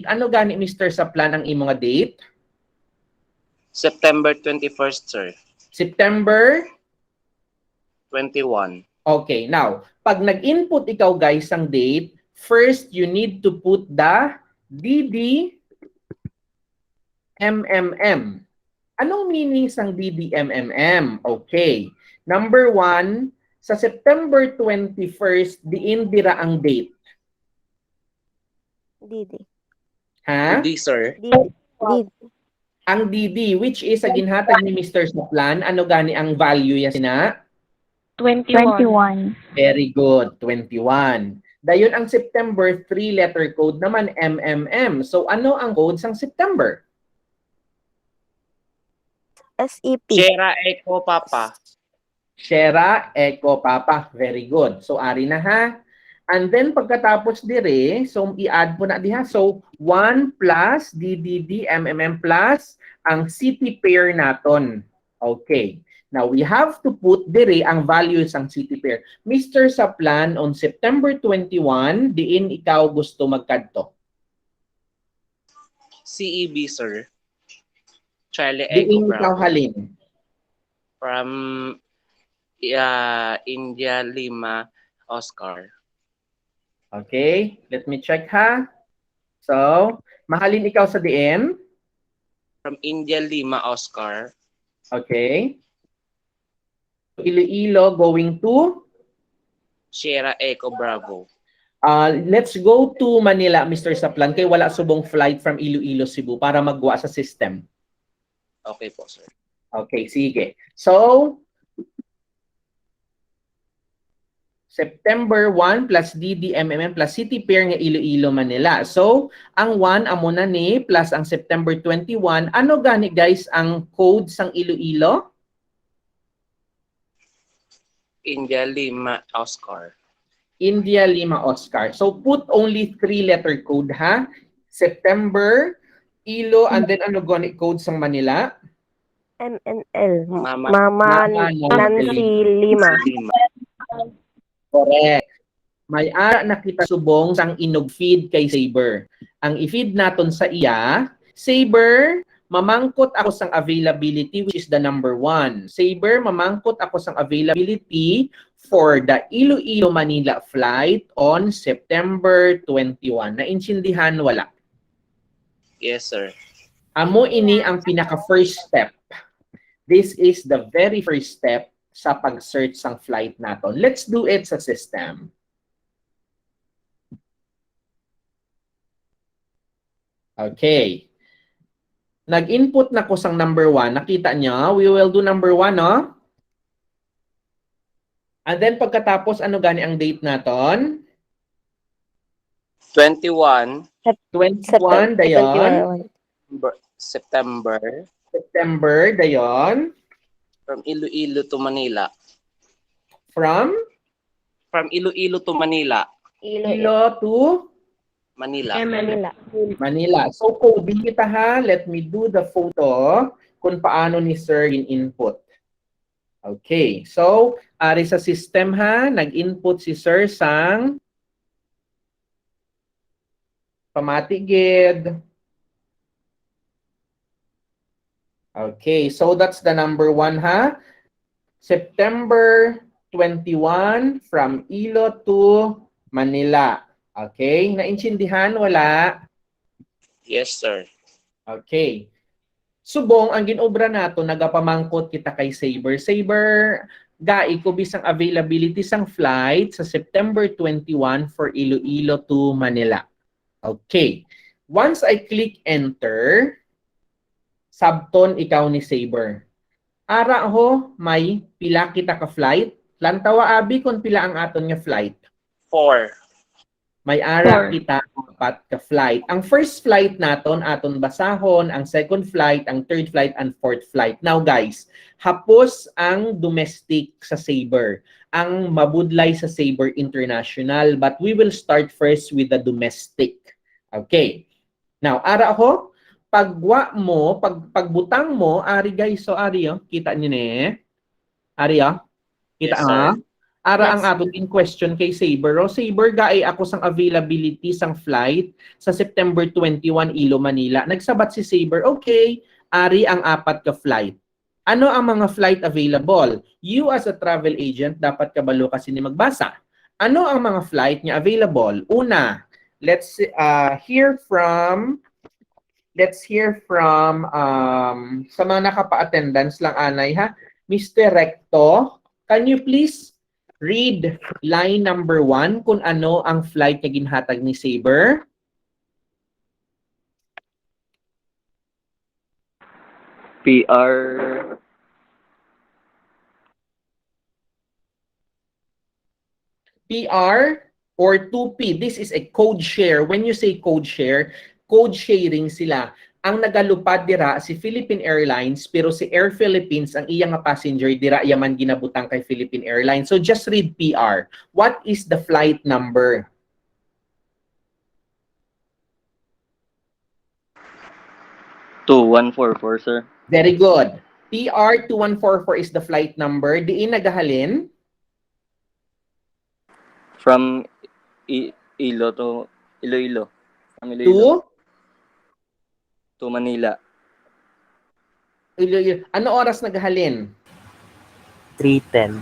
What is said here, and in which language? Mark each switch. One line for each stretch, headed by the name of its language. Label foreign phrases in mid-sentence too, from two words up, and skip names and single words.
Hiligaynon: Ano gani, Mr. Saplan, ang imong date?
English: September 21st, sir. September 21. Okay, now,
Hiligaynon: pag nag-input ikaw guys ang date,
English: first you need to put the DDMMM.
Hiligaynon: Anong meaning sang DDMMM?
English: Okay.
Hiligaynon: Number 1, Sa September 21st, diin dira ang date. Didi. Ha? Hindi, sir. Didi. Didi. Ang DD,
English: which is
Hiligaynon: sa ginhatag ni Mr. Saplan, ano gani ang value ya sina? 21.
English: Very good, 21.
Hiligaynon: Dayon ang September
English: 3-letter code
Hiligaynon: naman MMM. So ano ang code sang September?
English: SEP. Sierra Echo Papa. Sierra Echo Papa. Very good. So
Hiligaynon: ari na ha.
English: And then
Hiligaynon: pagkatapos dire, so i-add po na diha. So 1 plus DDD MMM plus ang
English: city pair
Hiligaynon: naton.
English: Okay. Now we have to put
Hiligaynon: dire ang values ang
English: city pair. Mr.
Hiligaynon: Saplan, on September 21, diin ikaw gusto magkadto?
English: CEB, sir. Charlie Echo
Hiligaynon: Diin ikaw
English: Bravo.
Hiligaynon: halin?
English: From India Lima Oscar. Okay, let me check ha. So,
Hiligaynon: mahalin ikaw sa diin?
English: From India Lima Oscar. Okay. Iloilo going to? Sierra Echo Bravo. Let's go to Manila, Mr.
Hiligaynon: Saplan, kay wala subong flight from Iloilo, Cebu para magwa sa system. Okay po, sir. Okay, sige.
English: So, September 1 plus DDMMM plus city pair nga Iloilo, Manila.
Hiligaynon: So, ang 1 amo na ni plus ang September 21. Ano gani guys ang code sang Iloilo?
English: India Lima Oscar. India Lima Oscar. So, put only 3-letter code ha. September, Ilo, and then ano gani code sang Manila? MNL. Mama. Mama Nancy Nancy Lima. Correct.
Hiligaynon: May ara na kita subong sang inog feed kay Saber. Ang i-feed naton sa iya, Saber, mamangkot ako sang availability
English: which is the number 1.
Hiligaynon: Saber, mamangkot ako sang availability
English: for the Iloilo Manila flight on September 21.
Hiligaynon: Naintindihan wala?
English: Yes, sir.
Hiligaynon: Amo ini ang pinaka
English: first step. This is the very first step
Hiligaynon: sa pag-search sang flight naton.
English: Let's do it sa system. Okay.
Hiligaynon: Nag-input na ko sang number 1. Nakita niyo?
English: We will do number 1, no? And then
Hiligaynon: pagkatapos, ano gani ang date naton?
English: 21
Hiligaynon: 21, dayon.
English: September.
Hiligaynon: September, dayon.
English: From Iloilo to Manila. From? From Iloilo to Manila. Ilo to? Manila. Manila.
Hiligaynon: Manila. So, coding kita ha.
English: Let me do the photo
Hiligaynon: kung paano ni Sir in-input.
English: Okay. So,
Hiligaynon: ari sa system ha, nag-input si Sir sang pamatigid.
English: Okay, so that's the number 1 ha. September 21 from Ilo to Manila.
Hiligaynon: Okay, naintindihan wala?
English: Yes, sir. Okay.
Hiligaynon: Subong ang ginobra nato nagapamangkot kita kay Saber. Saber, gai ko bisang availability sang flight sa September 21 for Iloilo to Manila.
English: Okay. Once I click enter,
Hiligaynon: sabton ikaw ni Saber. Ara ho, may pila kita ka flight. Lantawa abi kung pila ang aton nga flight. 4. May ara kita 4 ka flight. Ang first flight naton aton basahon, ang second flight, ang third flight,
English: and fourth flight. Now guys,
Hiligaynon: hapos ang domestic sa Saber. Ang mabudlay sa Saber International.
English: But we will start first with the domestic. Okay. Now,
Hiligaynon: ara ho, pagwa mo, pagbutang mo, ari guys, so ari kita niyo ne. Ari kita
English: Yes, sir.
Hiligaynon: Ara
English: Yes.
Hiligaynon: ang aton in question kay Saber. O Saber, gaay ako sang availability sang flight sa September 21 Ilo, Manila. Nagsabat si Saber, okay, ari ang 4 ka flight. Ano ang mga
English: flight available? You as a travel agent,
Hiligaynon: dapat kabalo kasi ni magbasa. Ano ang mga flight niya available? Una,
English: let's hear from
Hiligaynon: sa mga nakapa-attendance lang anay ha. Mr. Recto,
English: can you please Read line number 1
Hiligaynon: kung ano ang flight na ginhatag ni Saber.
English: PR PR or 2P. This is a code share. When you say code share, code sharing sila.
Hiligaynon: Ang nagalupad dira si Philippine Airlines pero si Air Philippines ang iyang nga passenger dira yaman ginabutang kay Philippine Airlines.
English: So just read PR. What is the flight number? to 144, sir. Very good. PR 2144 is the flight number.
Hiligaynon: Diin nagahalin?
English: From Ilo to Iloilo. From To? Iloilo to Manila.
Hiligaynon: Ano oras nagahalin? 3:10.